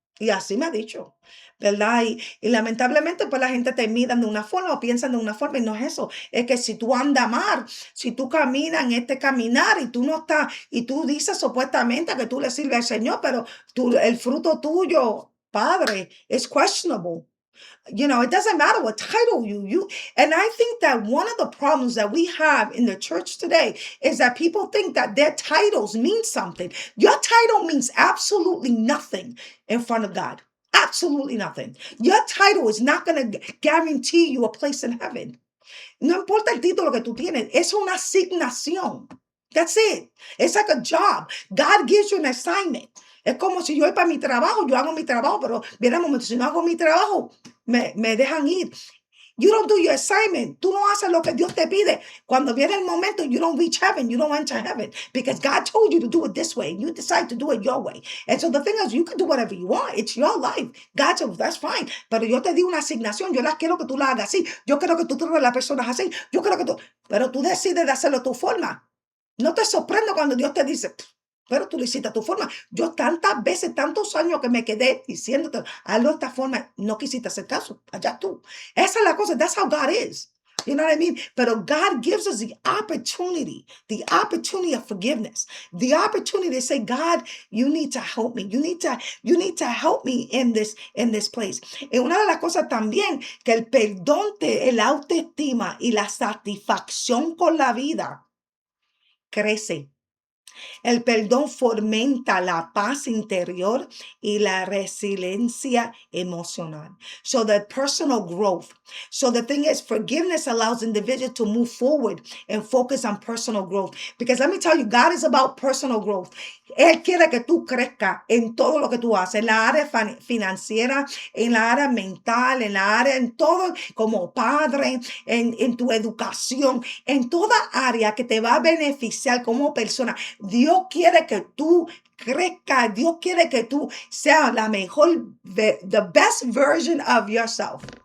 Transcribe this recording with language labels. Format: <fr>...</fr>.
<es>Y así me ha dicho, ¿verdad? Y lamentablemente, pues la gente te mira de una forma o piensan de una forma y no es eso. Es que si tú andas mal, si tú caminas en este caminar y tú no estás, y tú dices supuestamente que tú le sirves al Señor, pero el fruto tuyo, Padre, es questionable.</es> <en>It doesn't matter what title and I think that one of the problems that we have in the church today is that people think that their titles mean something. Your title means absolutely nothing in front of God. Absolutely nothing. Your title is not going to guarantee you a place in heaven.</en> <es>No importa el título que tú tienes, es una asignación.</es> <en>That's it. It's like a job. God gives you an assignment.</en> <es>Es como si yo voy para mi trabajo, yo hago mi trabajo, pero viene un momento, si no hago mi trabajo, me dejan ir.</es> <en>You don't do your assignment.</en> <es>Tú no haces lo que Dios te pide. Cuando viene el momento,</es> <en>you don't reach heaven. You don't enter heaven because God told you to do it this way. You decide to do it your way. And so the thing is, you can do whatever you want. It's your life. God said, that's fine.</en> <es>Pero yo te di una asignación. Yo la quiero que tú la hagas así. Yo quiero que tú trates a las personas así. Yo quiero que tú... Pero tú decides de hacerlo a tu forma. No te sorprendo cuando Dios te dice, pero tú lo hiciste a tu forma. Yo tantas veces, tantos años que me quedé diciéndote, hazlo de esta forma, no quisiste hacer caso. Allá tú. Esa es la cosa.</es> <en>That's how God is. You know what I mean? But God gives us the opportunity of forgiveness, the opportunity to say, God, you need to help me. You need to help me in this place.</en> <es>Y una de las cosas también que el perdón, el autoestima y la satisfacción con la vida crece. El perdón fomenta la paz interior y la resiliencia emocional.</es> <en>So the personal growth. So the thing is, forgiveness allows individuals to move forward and focus on personal growth. Because let me tell you, God is about personal growth.</en> <es>Él quiere que tú crezcas en todo lo que tú haces, en la área financiera, en la área mental, en todo, como padre, en tu educación, en toda área que te va a beneficiar como persona. Dios quiere que tú crezcas. Dios quiere que tú seas la mejor,</es> <en>the best version of yourself.</en>